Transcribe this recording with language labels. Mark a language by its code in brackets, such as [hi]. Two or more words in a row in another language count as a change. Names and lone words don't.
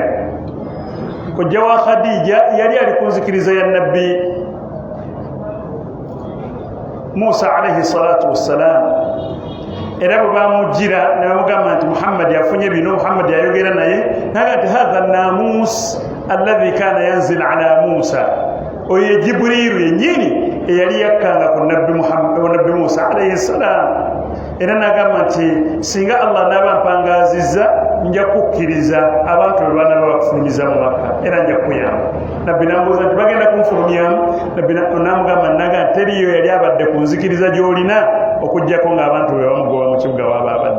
[lg] Kojja wa Khadija yali ali ku nzikiriza ya nabbi Musa [ar] عليه الصلاة والسلام. [lg] Era bwe bamujjira ne bamugamba nti Muhammad yafunye bino, Muhammad yayogera naye naga nti [ar] هذا الناموس الذي كان ينزل على موسى. [lg] Oyo Jibrilu yennyini eyali yakkanga ku nabbi Musa [ar] عليه السلام. [lg] Era nagamba nti singa Allah n'aba mpangazizza nja kukkiriza abantu bwe banaba bakufulumiza mu Makka era nja kuyamba. Nabbi n'amubuuza nti bagenda kunfulumyamu? Nabbi n'amugamba naga teriyo yali abadde ku nzikiriza gy'olina okuggyako ng'abantu bwe bamugoba mu kibuga waaba abadde.